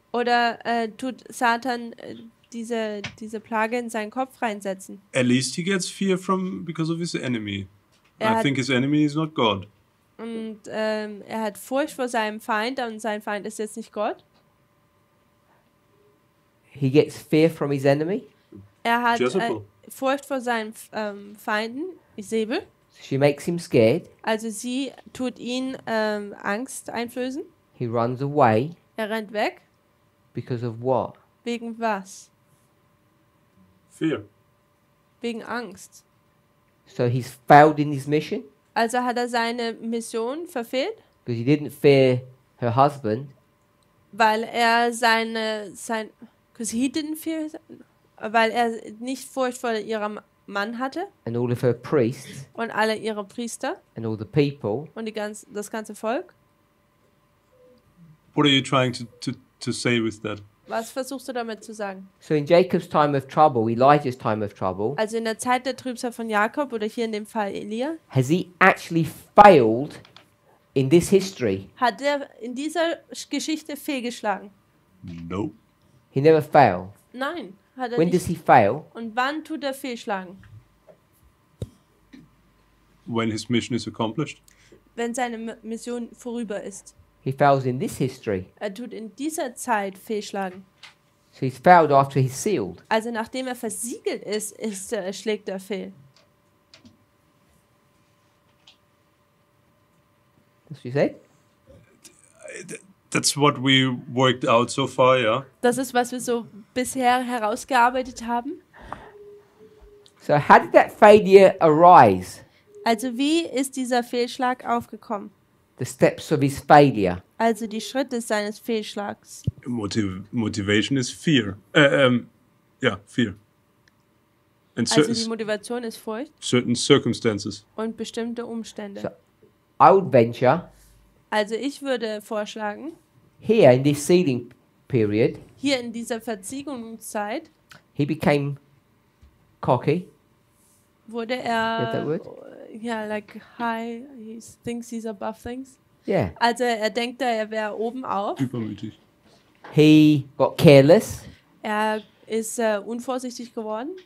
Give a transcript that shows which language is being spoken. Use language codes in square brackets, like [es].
[de] Oder tut Satan diese Plage in seinen Kopf reinsetzen? [en] At least he gets fear because of his enemy. I [de] Er [en] think his enemy is not God. [de] Und er hat Furcht vor seinem Feind und sein Feind ist jetzt nicht Gott. [en] He gets fear from his enemy. [de] Er hat [en] Jezebel. [de] Furcht vor seinen Feinden, Isabel. [en] She makes him scared. [de] Also sie tut ihn Angst einflößen. [en] He runs away [de] Er rennt weg. [en] because of what? [de] Wegen was? [en] Fear. [de] Wegen Angst. [en] So he's failed in his mission [de] Also hat er seine Mission verfehlt, [en] because he didn't fear her husband. [de] weil er [en] because he didn't fear, [de] weil er nicht Furcht vor ihrem Mann hatte [en] And all of her priests [de] und alle ihre Priester [en] and all the people. [de] und das ganze Volk. [en] What are you trying to say with that? [de] Was versuchst du damit zu sagen? [en] So in Jacob's time of trouble, Elijah's time of trouble, [de] Also in der Zeit der Trübsal von Jakob oder hier in dem Fall Elia, [en] has he actually failed in this history, [de] Hat er in dieser Geschichte fehlgeschlagen? [en] Nope. he never failed. [de] Nein, hat er [en] When does [de] nicht. [en] he fail? [de] Und wann tut er fehlschlagen? [en] When his mission is accomplished. [de] Wenn seine Mission vorüber ist. [en] He fails in this history. [de] Er tut in dieser Zeit fehlschlagen. [en] So he's failed after he's sealed. [de] Also nachdem er versiegelt ist, schlägt er fehl. [en] That's what you said? That's what we worked out so far, yeah. [de] Das ist, was wir so bisher herausgearbeitet haben. [en] So how did that failure arise? [de] Also wie ist dieser Fehlschlag aufgekommen? [en] The steps of his failure. [de] Also die Schritte seines Fehlschlags. [en] Motivation is fear. Yeah, fear. And [de] Also die Motivation ist Furcht [en] certain circumstances. [de] und bestimmte Umstände. [en] So I would venture [de] Also ich würde vorschlagen, [en] here in this sealing period, [de] hier in dieser Verziegungszeit [en] he became cocky. [de] wurde [en] Get that [de] er, [en] word? ja, like high, he thinks he's above things. Yeah. [de] Also er denkt da, er wäre oben auf. Übermütig. [en] He got careless, [de] Er ist unvorsichtig geworden,